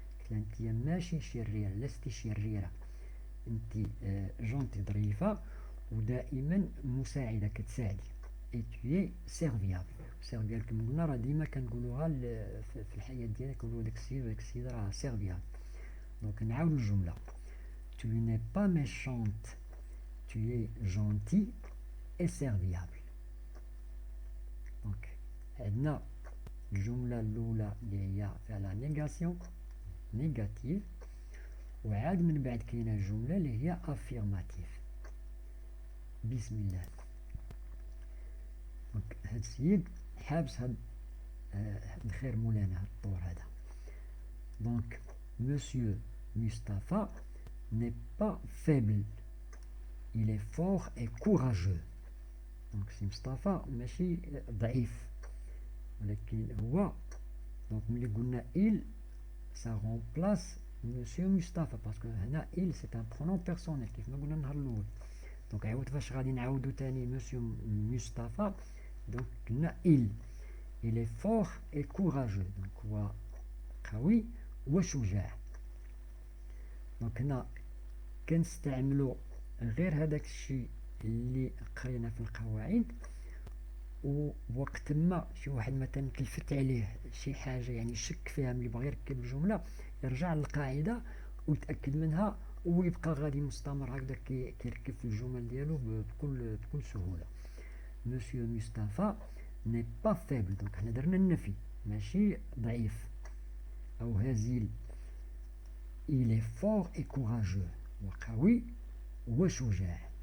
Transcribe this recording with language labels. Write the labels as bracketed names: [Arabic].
[Arabic] قلت لها انت ماشي شريرة لست شريرة انت جونتي ظريفة ودائما مساعدة كتساعدي اي توي سيرفيابل. سيرفيابل كما قلنا راه ديما كنقولوها في الحياة ديالنا كنقولو داك السيد وداك السيدة راه سيرفيابل. [French] دونك نعاود الجملة tu n'es pas méchante tu es gentil et serviable. [Arabic] دونك عندنا الجملة الأولى اللي هي فيها لا نيغاسيون نيجاتيف وعاد من بعد كاينة الجملة اللي هي افيرماتيف. بسم الله. دونك هاد السيد حابس هاد الخير مولانا هاد الطور هذا. [French] دونك مسيو مصطفى n'est pas faible il est fort et courageux. [Arabic] دونك سي مصطفى ماشي ضعيف ولكن هو دونك ملي قلنا il ça remplace [French] Monsieur Mustafa, parce que هنا il c'est un pronom personnel كيف ما قلنا النهار الأول. [Arabic] دونك عاود فاش غادي نعاودو تاني Monsieur Mustafa دونك قلنا il est fort et courageux. دونك هو قوي وشجاع. دونك هنا كنستعملو غير هداك الشيء اللي قرينا في القواعد، ووقت ما شي واحد مثلا تلفت عليه شي حاجه يعني شك فيها ملي بغى يركب الجمله يرجع للقاعده ويتاكد منها ويبقى غادي مستمر هكذا كيركب في الجمل ديالو بكل سهوله. مسيو مصطفى ني با فيبل، دونك حنا درنا النفي ماشي ضعيف او هزيل. [French] il est fort et courageux، وقوي وشجاع.